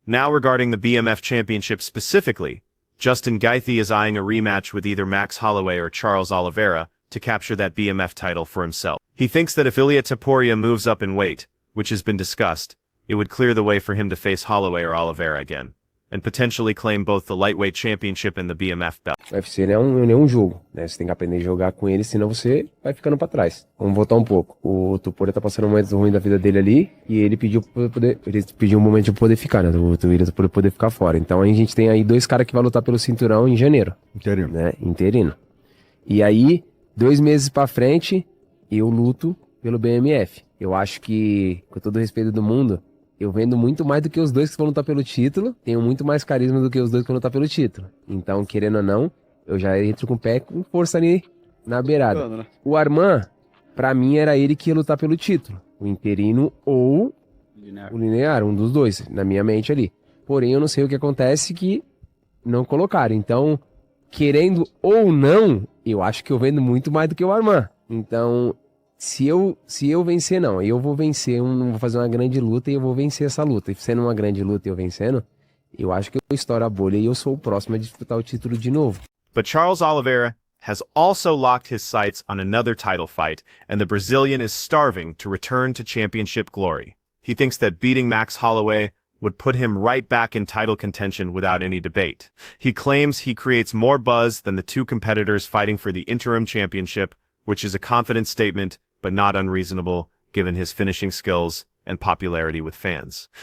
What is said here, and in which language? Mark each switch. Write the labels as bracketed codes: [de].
[en] Now regarding the BMF championship specifically, Justin Gaethje is eyeing a rematch with either Max Holloway or Charles Oliveira to capture that BMF title for himself. He thinks that if Ilia Topuria moves up in weight, which has been discussed, it would clear the way for him to face Holloway or Oliveira again, and potentially claim both the lightweight championship and the BMF belt. [pt] O UFC não é um jogo, né? Você tem que aprender a jogar com ele, senão você vai ficando pra trás. Vamos voltar um pouco. O Topuria tá passando um momento ruim da vida dele ali, e ele pediu um momento de poder ficar, né? O Topuria pra poder ficar fora. Então a gente tem aí 2 caras que vai lutar pelo cinturão em janeiro. Interino. Né? Interino. E aí, 2 meses pra frente, eu luto pelo BMF. Eu acho que, com todo o respeito do mundo, eu vendo muito mais do que os 2 que vão lutar pelo título, tenho muito mais carisma do que os 2 que vão lutar pelo título. Então, querendo ou não, eu já entro com o pé com força ali na beirada. O Arman, pra mim, era ele que ia lutar pelo título. O interino ou o linear, um dos 2, na minha mente ali. Porém, eu não sei o que acontece que não colocaram. Então, querendo ou não, eu acho que eu vendo muito mais do que o Arman. Então, se eu vencer, não. Eu vou vencer, vou fazer uma grande luta e eu vou vencer essa luta. E sendo uma grande luta e eu vencendo, eu acho que eu estouro a bolha e eu sou o próximo a disputar o título de novo. [en] But Charles Oliveira has also locked his sights on another title fight, and the Brazilian is starving to return to championship glory. He thinks that beating Max Holloway would put him right back in title contention without any debate. He claims he creates more buzz than the 2 competitors fighting for the interim championship, which is a confident statement, but not unreasonable, given his finishing skills and popularity with fans.